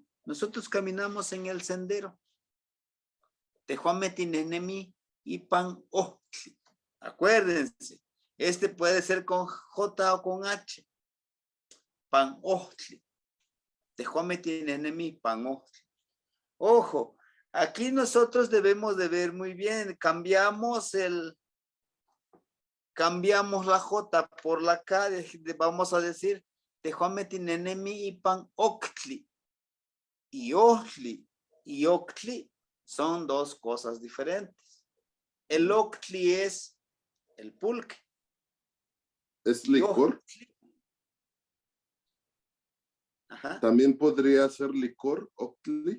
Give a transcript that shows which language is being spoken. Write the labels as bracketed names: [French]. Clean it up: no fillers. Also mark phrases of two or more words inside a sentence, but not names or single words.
[Spanish] Nosotros caminamos en el sendero. [Nahuatl languages] Tehuame tinesnemi ipan ohtli. [Spanish] Acuérdense, este puede ser con J o con H. [Nahuatl languages] Pan ohtli. Tehuame tinesnemi pan ohtli. [Spanish] Ojo, aquí nosotros debemos de ver muy bien, cambiamos la J por la K, vamos a decir, [Nahuatl languages] Tehuame tinesnemi ipan ohtli. [Spanish] Y ohtli y ohtli son dos cosas diferentes. El ohtli es el pulque. ¿Es licor? Ohtli. Ajá. También podría ser licor, octli.